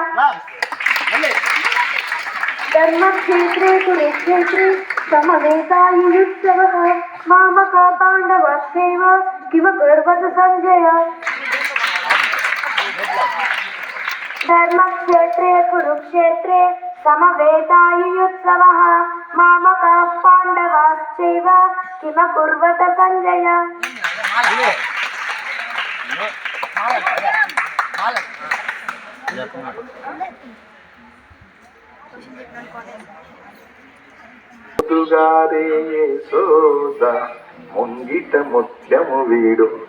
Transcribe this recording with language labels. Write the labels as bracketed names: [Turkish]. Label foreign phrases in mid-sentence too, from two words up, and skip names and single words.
[Sanskrit] ధర్మక్షేత్రే కురుక్షేత్రే సమవేతాయుత్సవః మామకా పాండవాశ్చైవ కిమకుర్వత సంజయ. ధర్మక్షేత్రే కురుక్షేత్రే సమవేతాయుత్సవః మామకా పాండవాశ్చైవ కిమకుర్వత సంజయ. [Telugu] ముద్దుగారే యశోద ముంగిట ముత్యము వీడు.